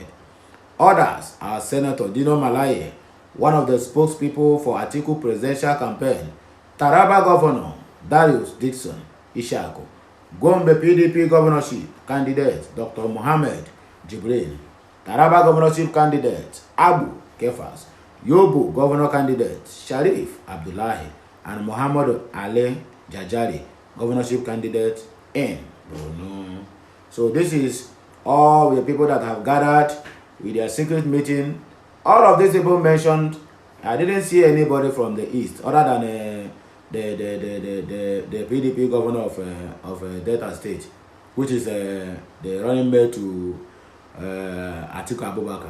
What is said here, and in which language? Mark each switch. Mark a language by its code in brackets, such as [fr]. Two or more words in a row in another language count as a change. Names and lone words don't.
[en] Others are Senator Dino Malaye, one of the spokespeople for Atiku presidential campaign, Taraba Governor Darius Dixon Ishaku, Gombe PDP governorship candidate Dr. Mohammed Jibril, Taraba governorship candidate Abu Kefas, Yobu governor candidate Sharif Abdullahi, and Muhammad Ali Jajari, governorship candidate in Borno. So this is all the people that have gathered with their secret meeting. All of these people mentioned, I didn't see anybody from the east other than the PDP governor of Delta State, which is the running mate to Atiku Abubakar.